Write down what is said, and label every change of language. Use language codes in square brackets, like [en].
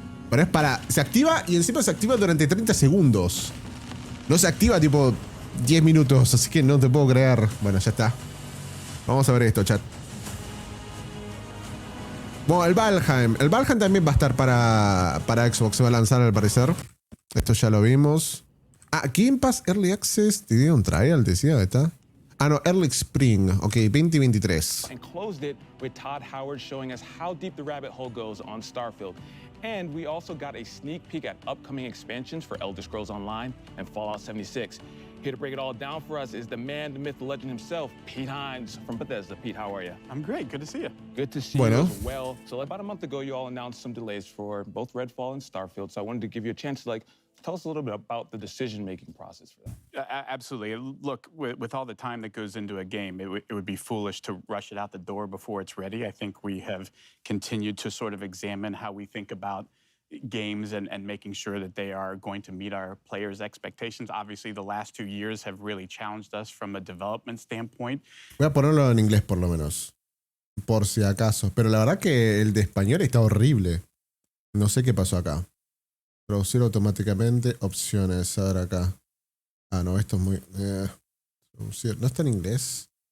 [es] Pero es para... Se activa y encima se activa durante 30 segundos. No se activa tipo 10 minutos, así que no te puedo creer. Bueno, ya está. Vamos a ver esto, chat. Bueno, el Valheim. El Valheim también va a estar para Xbox. Se va a lanzar al parecer. Esto ya lo vimos. Ah, Game Pass Early Access. ¿Te dio un trial? Decía, ¿está? Ah, no, Early Spring. Ok, 2023. [en] And closed it with Todd Howard showing us how deep the rabbit hole goes on Starfield. And we also got a sneak peek at upcoming expansions for Elder Scrolls Online and Fallout 76. Here to break it all down for us is the man, the myth, the legend himself, Pete Hines from Bethesda. Pete, how are you? I'm great. Good to see you. Good to see you as well. So about a month ago, you all announced some delays for both Redfall and Starfield. So I wanted to give you a chance to tell us a little bit about the decision-making process for that. Absolutely. Look, with all the time that goes into a game, it would be foolish to rush it out the door before it's ready. I think we have continued to sort of examine how we think about games and making sure that they are going to meet our players' expectations. Obviously, the last 2 years have really challenged us from a development standpoint. [es] Voy a ponerlo en inglés por lo menos. Por si acaso. Pero la verdad que el de español está horrible. No sé qué pasó acá. Traducir automáticamente. Opciones. A ver acá. Ah, no, esto es muy... traducir. ¿No está en inglés?